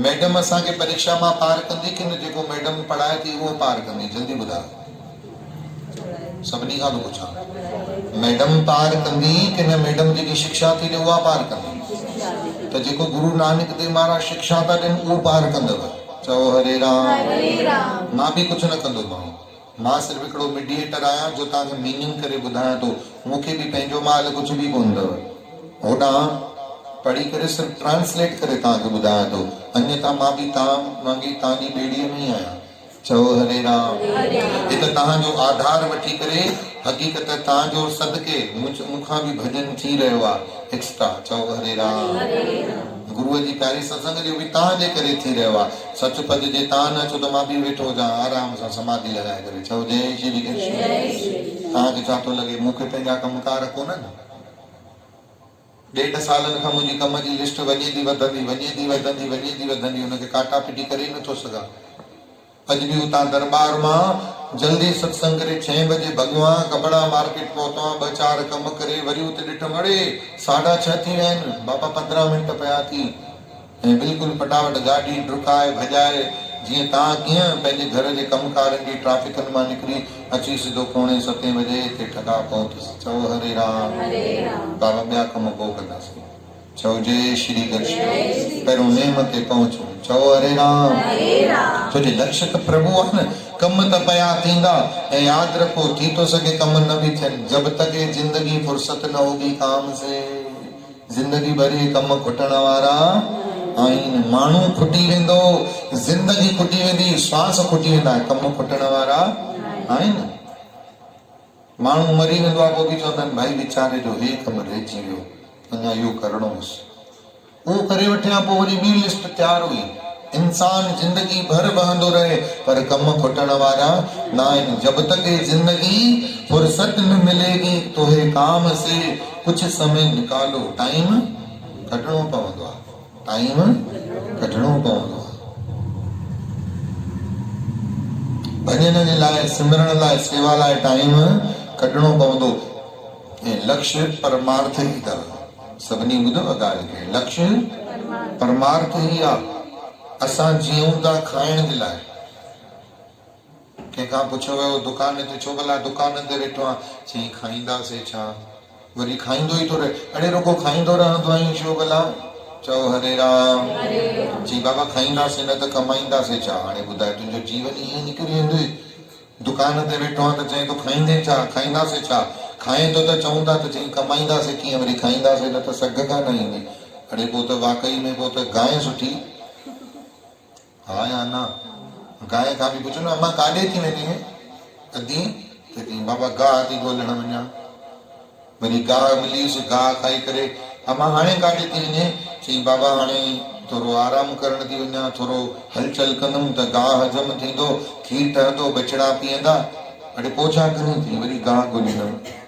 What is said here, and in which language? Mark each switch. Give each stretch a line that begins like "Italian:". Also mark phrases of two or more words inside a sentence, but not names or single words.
Sindhi: मैडम असांखे परीक्षा मां पार कंदी कि न? जेको मैडम पढ़ाए थी उहो पार कंदी? जल्दी ॿुधायो, सभिनी खां थो पुछां। मैडम पार कंदी कि न? मैडम जेकी शिक्षा थी ॾे उहा पार कंदी? त जेको गुरु नानक देव महाराज शिक्षा था ॾियनि उहो पार कंदव। चओ हरे राम। हरे राम। मां बि कुझु न कंदो मां सिर्फ़ु हिकिड़ो मीडिएटर आहियां जो तव्हांखे मीनिंग करे ॿुधायां थो। मूंखे बि पंहिंजो माल कुझु बि कोन अथव, होॾां पढ़ी करे सिर्फ़ु ट्रांसलेट करे तव्हांखे ॿुधायां थो, अन्यथा मां बि तव्हां वांगी तव्हांजी ॿेड़ीअ में ई आहियां। चओ हरे राम। हे त तव्हांजो आधार वठी करे हक़ीक़त तव्हांजो सदके मूंखां बि भॼन थी रहियो आहे एक्स्ट्रा। चओ हरे राम। गुरुअ जी प्यारी सत्संग जो बि तव्हांजे करे थी रहियो आहे। सच पद जे तव्हां न अचो त मां बि वेठो हुजां आराम सां समाधि लॻाए करे। चओ जय श्री कृष्ण। तव्हांखे छा थो लॻे मूंखे पंहिंजा कमकार कोन्हनि? 1.5 सालनि खां मुंहिंजी कम जी लिस्ट वञे थी वधंदी, हुनखे काटा पिटी करे ई नथो सघां। अॼु बि उतां दरबार मां जल्दी सत्संग करे 6 बजे भॻवान कपड़ा मार्केट पहुतो, 2-4 कम करे वरी उते ॾिठमि, अड़े 6:30 थी विया आहिनि, बाबा 15 मिंट पिया थी। ऐं बिल्कुलु फटाफट गाॾी डुकाए भॼाए, जीअं तव्हां कीअं पंहिंजे घर जे कमकारनि जी ट्रैफिकनि मां निकिरी अची सिधो 6:45 बजे हिते ठका पहुतसि। चओ हरे राम। बाबा ॿिया कम पोइ कंदासीं। चओ जय श्री कृष्ण। पहिरियों नेम ते पहुचो। चओ हरे राम। छो जे लक्ष्य त प्रभु आहे न। कम त पया थींदा, ऐं यादि रखो थी थो सघे कम न बि थियनि।
Hindi: जब तक ये जिंदगी फुर्सत न होगी काम से,
Sindhi: जिंदगी भर ये कम खुटण वारा आहिनि। माण्हू खुटी वेंदो, जिंदगी खुटी वेंदी, श्वास खुटी वेंदा, कम खुटण वारा आहिनि। माण्हू मरी वेंदो आहे पोइ बि चवंदा आहिनि भाई वीचारे जो हे कम रहिजी वियो, अञा इहो करणो हुअसि। उहो करे वठियां पोइ वरी ॿी लिस्ट तयारु हुई। इंसान जिंदगी भर बहंदो रहे पर कम खुटण वारा न आहिनि।
Hindi: जब तक ये जिंदगी फुर्सत न मिलेगी तो हे काम से कुछ समय निकालो।
Sindhi: टाइम कढणो पवंदो आहे, टाइम कढणो पवंदो आहे। भॼन जे लाइ, सिमरण लाइ, सेवा लाइ टाइम कढणो पवंदो। ऐं लक्ष्य परमार्थ ई अथव। सभिनी ॿुधो ॻाल्हि खे, लक्ष्य परमार्थ ई आहे। असां जीऊं था खाइण जे लाइ, कंहिंखां पुछियो वियो दुकान ते छो भला दुकान ते वेठो आहे, चई खाईंदासीं छा, वरी खाईंदो ई थो रहे, अड़े रुगो खाईंदो रहंदो आहीं छो भला, चओ हरे राम। जी बाबा खाईंदासीं न त कमाईंदासीं छा, हाणे ॿुधाए तुंहिंजो जीवन ईअं निकिरी वेंदो, दुकान ते वेठो आहे त चई तो खाईंदे छा, खाईंदासीं छा, खाए थो त चऊं था त चई कमाईंदासीं कीअं, वरी खाईंदासीं न त सघ कान ईंदी, अड़े पोइ त वाकई में पोइ त गांइ सुठी, हा या न, गांइ खां बि पुछो न अम्मा काॾे थी वञे अधी, त चई बाबा गाह थी ॻोल्हण वञा, वरी गाह मिलीसि, गाह खाई करे अम्मा हाणे काॾे थी वञे, चई बाबा हाणे थोरो आराम करण थी वञा, थोरो हलचल कंदुमि त गाह हज़म थींदो, खीर ठहंदो, बछड़ा पीअंदा, अड़े पोइ छा कयूं थी, वरी गाह ॻोल्हींदमि।